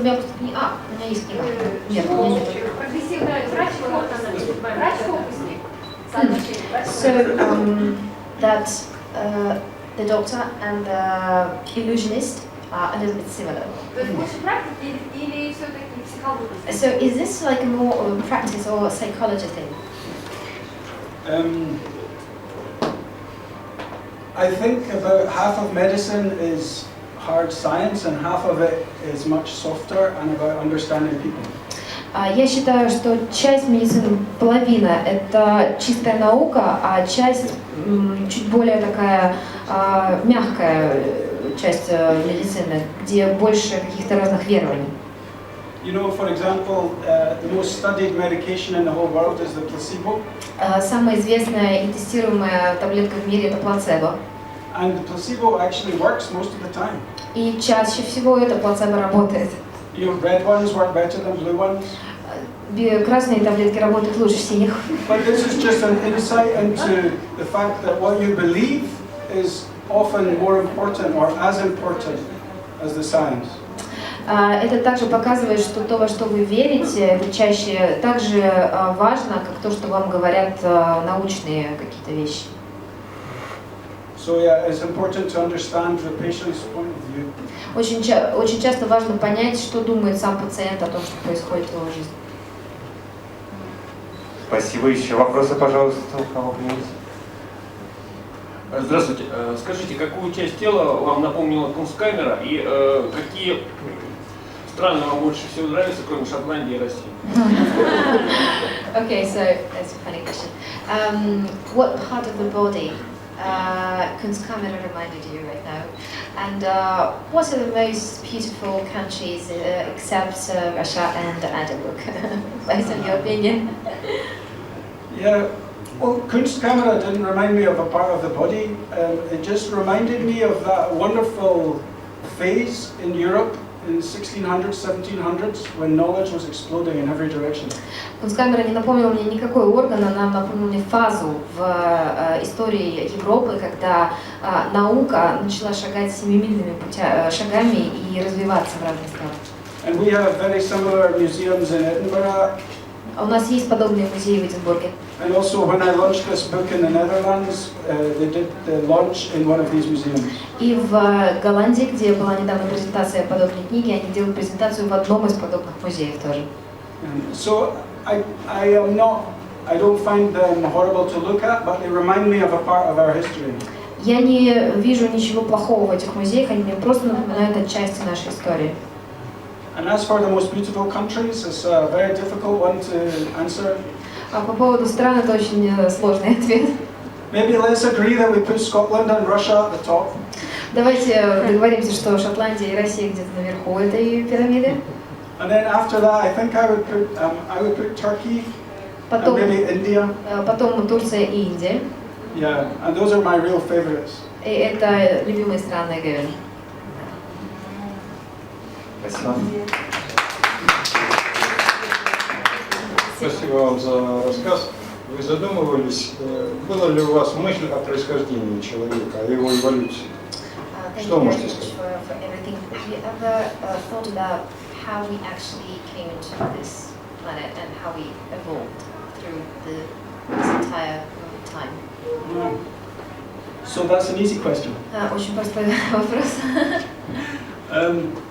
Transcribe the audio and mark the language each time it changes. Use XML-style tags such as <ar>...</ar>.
<ru>У меня просто у меня есть книга. Нет, у меня нет. Прогрессивный врач фокусник.</ru> <en>So that the doctor and the illusionist are a little bit similar.</en> <ru>То есть больше практики или все-таки психология?</ru> <en>So is this like more of a practice or a psychology thing? I think about half of medicine is hard science and half of it is much softer and about understanding people.</en> <ru>Я считаю, что часть медицины, половина, это чистая наука, а часть чуть более такая мягкая часть медицины, где больше каких-то разных верований.</ru> <en>You know, for example, the most studied medication in the whole world is the placebo.</en> <ru>Самая известная и тестируемая таблетка в мире – это плацебо.</ru> <en>And the placebo actually works most of the time.</en> <ru>И чаще всего это плацебо работает.</ru> <en>You know, red ones work better than blue ones.</en> <ru>Красные таблетки работают лучше синих.</ru> <en>But this is just an insight into the fact that what you believe is often more important or as important as the science.</en> <ru>Это также показывает, что то, во что вы верите, это чаще так же важно, как то, что вам говорят научные какие-то вещи.</ru> <en>So yeah, it's important to understand the patient's point of view.</en> <ru>Очень часто важно понять, что думает сам пациент о том, что происходит в его жизни. Спасибо. Еще вопросы, пожалуйста, у кого появились? Здравствуйте. Скажите, какую часть тела вам напомнила Кунсткамера и какие страны вам больше всего нравятся, кроме Шотландии и России?</ru> <en>Okay, so that's a funny question. What part of the body Kunstkamera reminded you right now. And what are the most beautiful countries except Russia and Edinburgh, based on your opinion? Yeah, well, Kunstkamera didn't remind me of a part of the body. It just reminded me of that wonderful phase in Europe in 1600s, 1700s, when knowledge was exploding in every direction.</en> <ru>Kunstkamera не напомнила мне никакой орган, она напомнила мне фазу в истории Европы, когда наука начала шагать семимильными шагами и развиваться в разных странах.</ru> <en>And we have very similar museums in Edinburgh.</en> <ru>У нас есть подобные музеи в Эдинбурге.</ru> <en>And also, when I launched this book in the Netherlands, they did the launch in one of these museums.</en> <ru>И в Голландии, где была недавно презентация подобной книги, они делают презентацию в одном из подобных музеев тоже.</ru> <en>So I don't find them horrible to look at, but they remind me of a part of our history.</en> <ru>Я не вижу ничего плохого в этих музеях, они мне просто напоминают о части нашей истории.</ru> <en>And as for the most beautiful countries, it's a very difficult one to answer.</en> <ru>А по поводу стран это очень сложный ответ.</ru> <en>Maybe let's agree that we put Scotland and Russia at the top.</en> <ru>Давайте договоримся, что Шотландия и Россия где-то наверху этой пирамиды.</ru> <en>And then after that, I think I would put Turkey</en> <ru>Потом,</ru> <en>and maybe India.</en> <ru>Потом Турция и Индия.</ru> <en>Yeah, and those are my real favorites.</en> <ru>И это любимые страны Гэвина. Спасибо. Спасибо вам за рассказ. Вы задумывались, была ли у вас мысль о происхождении человека, о его эволюции? Что можете сказать?</ru> <en>Have you ever thought about how we actually came into this planet and how we evolved through this entire time? So that's an easy question.</en> <ru>Очень простой вопрос.</ru>